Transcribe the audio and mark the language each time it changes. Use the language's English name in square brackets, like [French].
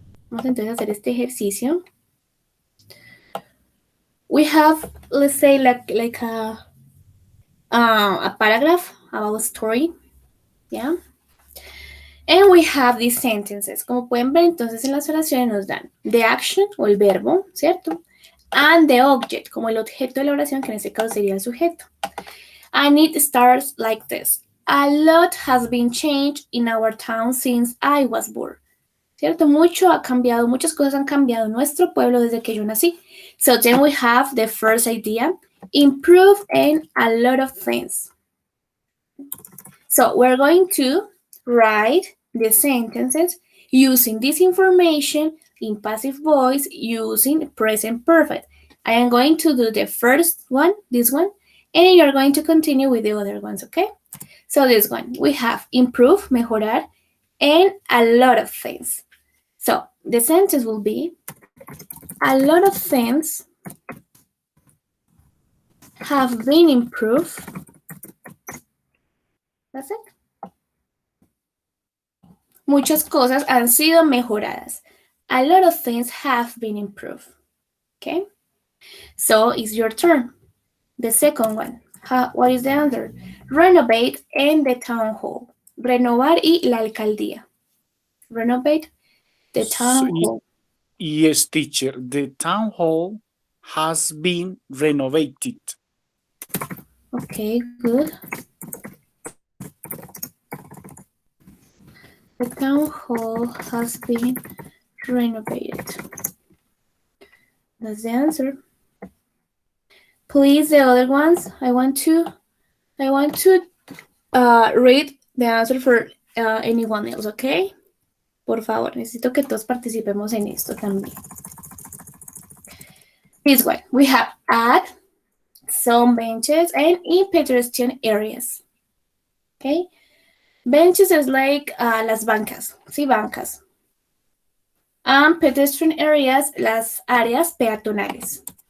[Spanish] Vamos entonces a hacer este ejercicio. [English] We have, let's say, like a paragraph about a story, yeah? And we have these sentences. [Spanish] Como pueden ver, entonces en las oraciones nos dan [English] the action [Spanish] o el verbo, ¿cierto? [English] And the object, [Spanish] como el objeto de la oración, que en este caso sería el sujeto. [English] And it starts like this. A lot has been changed in our town since I was born. [Spanish] ¿Cierto? Mucho ha cambiado, muchas cosas han cambiado en nuestro pueblo desde que yo nací. [English] So then we have the first idea, improve and a lot of things. So we're going to write the sentences using this information in passive voice using present perfect. I am going to do the first one, this one, and you're going to continue with the other ones, okay? So this one, we have improve, mejorar, and a lot of things. So the sentence will be, a lot of things have been improved. That's it. [Spanish] Muchas cosas han sido mejoradas. [English] A lot of things have been improved. Okay? So it's your turn. The second one. What is the answer? Renovate and the town hall. [Spanish] Renovar y la alcaldía. [English] Renovate the town hall. Yes, teacher. The town hall has been renovated. Okay, good. The town hall has been renovated. That's the answer. Please, the other ones, I want to read the answer for anyone else, okay? [Spanish] Por favor, necesito que todos participemos en esto también. [English] This one, we have add some benches and in pedestrian areas. Okay? Benches is like [Spanish] las bancas, sí, bancas. [English] And pedestrian areas, [Spanish] las áreas peatonales.